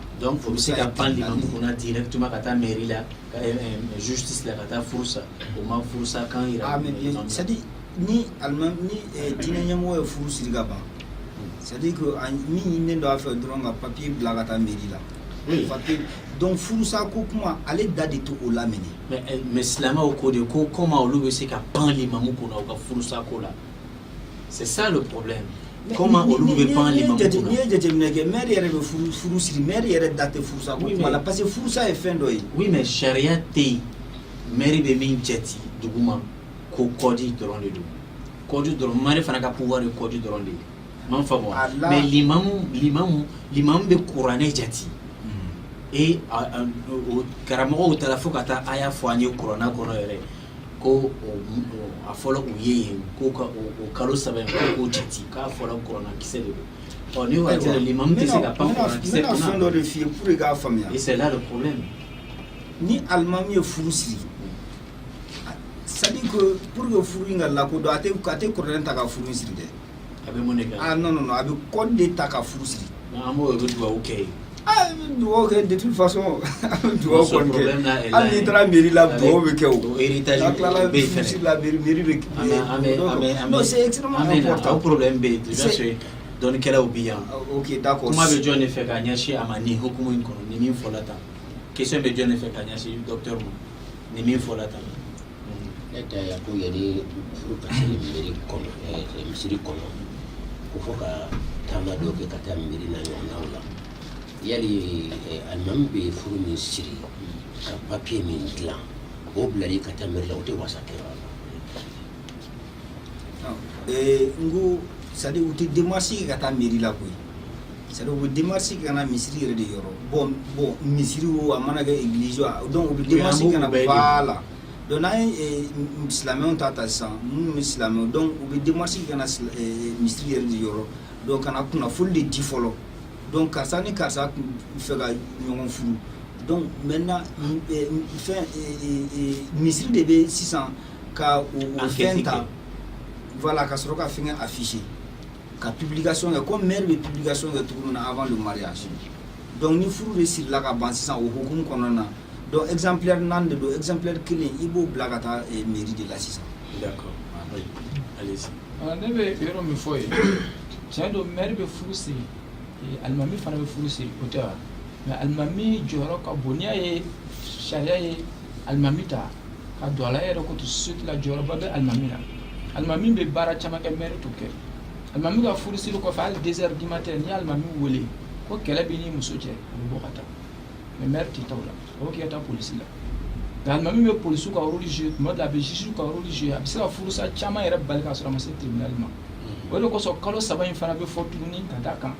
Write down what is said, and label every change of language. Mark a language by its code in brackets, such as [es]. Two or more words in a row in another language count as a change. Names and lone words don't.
[bm] donc o bɛ se ka pan limami kunna directement ka taa mairie la ka justice la ka taa furu sa o ma furu sa kan yira. [fr] Ah mais bien c'est à dire [bm] ni alimami ni diinɛ ɲɛmɔgɔ ye furu siri ka ban [fr] c'est à dire que [bm] min ɲininen don a fɛ dɔrɔn ka papier bila ka taa mairie la. [fr] Oui. [bm] Donc furusa ko kuma ale da de to o lamɛnɛ. mais silamɛw ko de ko comment olu bɛ se ka pan limamu kunna o ka furusa ko la [fr] c'est ça le problème. [bm] Comment olu bɛ pan limamu kunna. N'i ye jateminɛ kɛ maire yɛrɛ bɛ furu siri maire yɛrɛ da tɛ furusa ko kuma la [fr] parce que [bm] furusa ye fɛn dɔ ye. [fr] Oui mais [bm] sariya tɛ yen maire bɛ min jate duguma ko kɔdi dɔrɔn de don kɔdi dɔrɔn maire fana ka pouvoir ye kɔdi dɔrɔn de ye man faamu mais limamu bɛ kuranɛ jate. Et karamɔgɔw taara fo ka taa a y'a fɔ an ye kuranna kɔnɔ yɛrɛ ko a fɔra u ye yen ko ka o kalo saba in k'o jate k'a fɔra kuranna kisɛ de don ni waati la limamu tɛ se ka pan kuranna kisɛ kunna. n bɛna fɛn dɔ de f'i ye [fr] pour que [bm] k'a faamuya. [fr] et c'est là le problème. [bm] ni alimami ye furu siri [fr] c'est à dire que pour que [bm] furu in ka lakodɔn a tɛ kuranɛ ta ka furu siri dɛ. a bɛ mun de kɛ. [fr] ah non non non [bm] a bɛ code de ta ka furu siri. an b'o de dugawu kɛ yen. [fr] Ah, de toute façon, [bm] hali n'i taara mairie la dugawu bɛ kɛ o. héritage bɛ yen fɛnɛ. mairie bɛ. [fr] non c'est extrêmement important. [bm] o problème bɛ yen [fr] déjà c'est [bm] dɔnnikɛlaw bi yan. [fr] ok d'accord. [bm] kuma bɛ jɔn de fɛ k'a ɲɛsin a ma nin hukumu in kɔnɔ ni min fɔla tan question bɛ jɔn de fɛ k'a ɲɛsin docteur ma ni min fɔla tan. ne ta ya ko yɛrɛ furu ka se mairie kɔnɔ misiri kɔnɔ ko fɔ ka taama dɔ kɛ ka taa mairie na ɲɔgɔnnaw la. Yali alimami bɛ furu min siri ka papier min dilan o bilali ka taa mairie la o tɛ wasa kɛ wa. n ko [fr] c'est à dire [bm] u tɛ démarche kɛ ka taa mairie la koyi [fr] c'est à dire [bm] u bɛ démarche kɛ ka na misiri yɛrɛ de yɔrɔ bon misiri o a mana kɛ église o donc u bɛ démarche kɛ ka na voilà donc n'an ye silamɛw ta sisan minnu bɛ silamɛw donc u bɛ démarche kɛ ka na misiri yɛrɛ de yɔrɔ donc ka na kunnafoni de di fɔlɔ. Donc karisa ni karisa fɛ ka ɲɔgɔn furu [fr] donc maintenant [bm] fɛn misiri de bɛ sisan ka o fɛn ta voilà ka sɔrɔ ka fɛn afficher ka publication kɛ comme maire bɛ publication kɛ cogo min na [fr] avant le mariage donc [bm] ni furu de sirila ka ban sisan o hukumu kɔnɔna na donc exemplaire 4 de don exemplaire 1 i b'o bila ka taa mairie de la sisan. [fr] d'accord allez-y. [bm] ne bɛ yɔrɔ min fɔ ye tiɲɛ don maire bɛ furu siri. Alimami fana bɛ furu siri o tɛ wa mais alimami jɔyɔrɔ ka bon n'i y'a ye sariya ye alimami ta ka don a la e yɛrɛ ko to société la jɔyɔrɔba bɛ alimami la alimami bɛ baara caman kɛ maire t'o kɛ alimami ka furu siri kɔfɛ hali 2 [fr] heures du matin [bm] n'i ye alimami wele ko kɛlɛ b'i ni muso cɛ o bɛ bɔ ka taa mais maire tɛ taa o la o bɛ k'i ka taa polisi la nka alimami bɛ polisiw ka [fr] rôle jouer [bm] tuma dɔ la a bɛ juge ka [fr] rôle jouer [bm] a bɛ se ka furusa caman yɛrɛ bali k'a sɔrɔ a ma se tribunal ma o de kosɔn kalo saba in fana bɛ fɔ tuguni ka d'a kan.